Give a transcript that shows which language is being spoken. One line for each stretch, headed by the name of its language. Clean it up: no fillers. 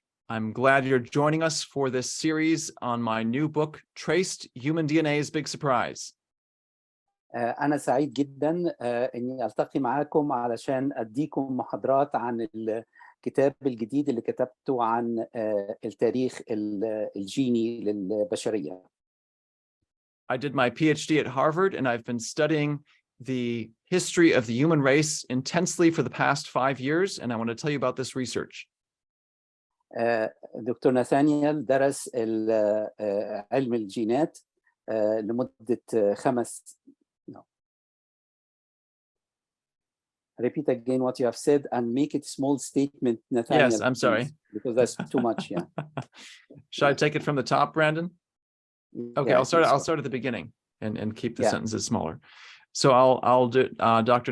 English: I'm glad you're joining us for this series on my new book, Traced Human DNA's Big Surprise.
Arabic: أنا سعيد جدا إني ألتقي معاكم علشان أديكم محاضرات عن الكتاب الجديد اللي كتبته عن التاريخ الجيني للبشرية.
English: I did my PhD at Harvard, and I've been studying the history of the human race intensely for the past 5 years, and I want to tell you about this research.
Arabic: دكتور ناثانيال درس علم الجينات لمدة 5.
English: Repeat again what you have said and make it small statement, Nathaniel. Yes, I'm sorry. Because that's too much, yeah. Should I take it from the top, Brandon? Okay, Yeah, I'll start at the beginning and keep the Yeah. sentences smaller. So I'll do Dr.